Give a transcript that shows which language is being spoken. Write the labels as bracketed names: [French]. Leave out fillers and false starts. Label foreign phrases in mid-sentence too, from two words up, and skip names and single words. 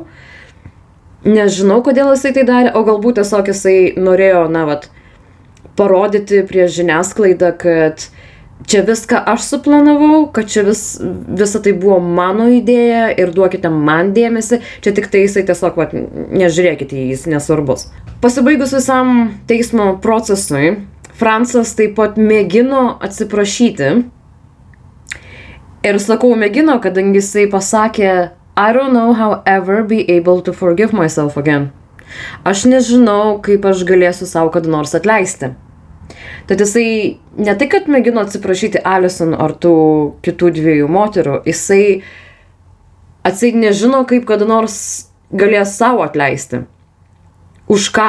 [Lithuanian] Nežinau, kodėl jisai tai darė, o galbūt tiesiog jisai norėjo, parodyti prieš žiniasklaidą, kad čia viską aš suplanavau, kad čia visa tai buvo mano idėja ir duokite man dėmesį, čia tik tai jisai tiesiog, nežiūrėkite, jis nesvarbus. Pasibaigus visam teismo procesui, Franzas taip pat mėgino atsiprašyti. Ir sakau mėgino, kadangi jisai pasakė, [English] I don't know how ever be able to forgive myself again. [Lithuanian] Aš nežinau, kaip aš galėsiu savo kada nors atleisti. Tad jisai ne tai, kad mėgino atsiprašyti Alison ar tų kitų 2 moterų, jisai atseit nežino, kaip kada nors galės savo atleisti. Už ką?